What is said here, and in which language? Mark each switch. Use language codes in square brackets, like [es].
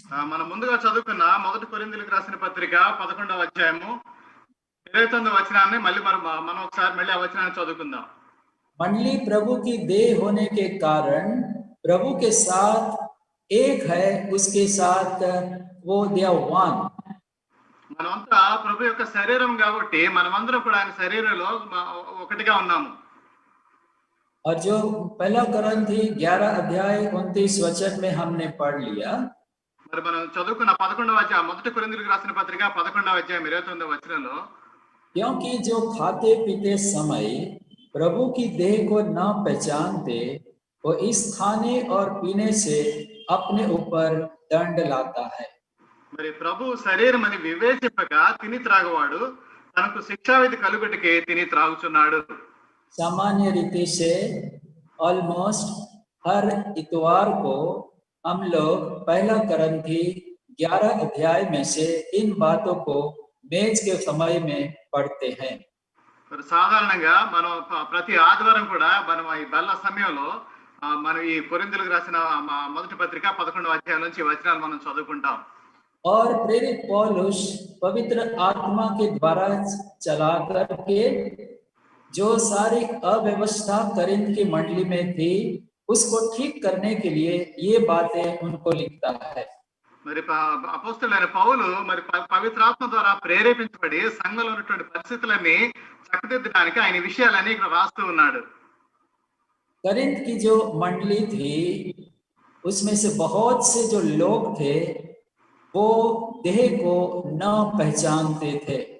[te] మనం ముందుగా చదువుకున్న 1 కొరింథీయులకు రాసిన పత్రిక 11వ అధ్యాయము 29వ వచనాన్ని మళ్ళీ మనం ఒకసారి మళ్ళీ ఆ వచనాన్ని చదువుకుందాం. [hi] मंडली प्रभु की देह होने के कारण प्रभु के साथ एक है, उसके साथ वो देवान. [te] మనమంతా ప్రభు యొక్క శరీరం కాబట్టి మనమందరం కూడా ఆయన శరీరంలో ఒకటిగా ఉన్నాము. [hi] और जो पहला कोरिन्थी 11 अध्याय 29 वचन में हमने पढ़ लिया, [te] మరి మనం చదువుకున్న 11వ అధ్యాయం 1 కొరింథీయులకు రాసిన పత్రిక 11వ అధ్యాయం 29వ వచనంలో, [hi] क्योंकि जो खाते पीते समय प्रभु की देह को न पहचानते वो इस खाने और पीने से अपने ऊपर दंड लाता है. [te] మరి ప్రభు శరీరం అని వివేచింపక తిని త్రాగువాడు తనకు శిక్షావిధి కలుగుటకే తిని త్రాగుచున్నాడు. [hi] सामान्य रीति से ऑलमोस्ट हर इतवार को हम लोग पहला कोरिन्थी 11 अध्याय में से इन बातों को मेज के समय में पढ़ते हैं. [te] మరి సాధారణంగా మనం ప్రతి ఆదివారం కూడా మనం ఈ బల్ల సమయంలో మనం ఈ కొరింథీయులకు రాసిన మొదటి పత్రిక 11వ అధ్యాయం నుంచి వచనాలు మనం చదువుకుంటాం. [hi] और प्रेरित पौलुस पवित्र आत्मा के द्वारा चला करके जो सारी अव्यवस्था कोरिन्थ की मंडली में थी उसको ठीक करने के लिए ये बातें उनको लिखता है. [te] మరి అపోస్తలుడైన పౌలు మరి పవిత్రాత్మ ద్వారా ప్రేరేపించబడి సంఘంలో ఉన్నటువంటి పరిస్థితులన్నీ చక్కదిద్దడానికి ఆయన విషయాలన్నీ ఇక్కడ రాస్తూ ఉన్నాడు. [hi] कोरिन्थ की जो मंडली थी उसमें से बहुत से जो लोग थे वो देह को न पहचानते थे.